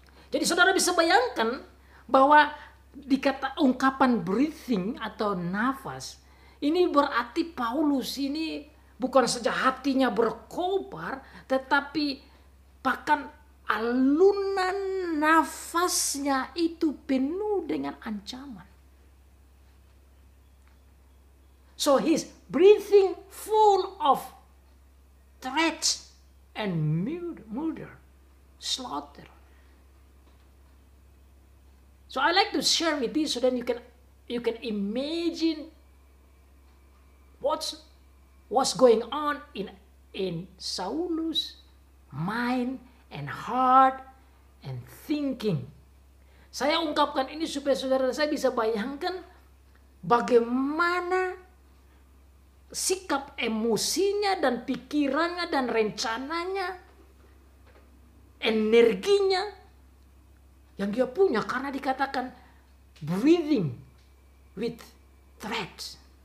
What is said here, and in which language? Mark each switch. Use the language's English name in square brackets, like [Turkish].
[Indonesian] Jadi saudara bisa bayangkan bahwa dikata ungkapan breathing atau nafas, ini berarti Paulus ini bukan saja hatinya berkobar, tetapi bahkan alunan nafasnya itu penuh dengan ancaman. [English] So he's breathing full of threats and murder, slaughter. So I like to share with you so then You can imagine what's going on in Saulus' mind and heart and thinking. [Indonesian] Saya ungkapkan ini supaya saudara saya bisa bayangkan bagaimana sikap emosinya dan pikirannya dan rencananya, energinya yang dia punya karena dikatakan [English] breathing with threats.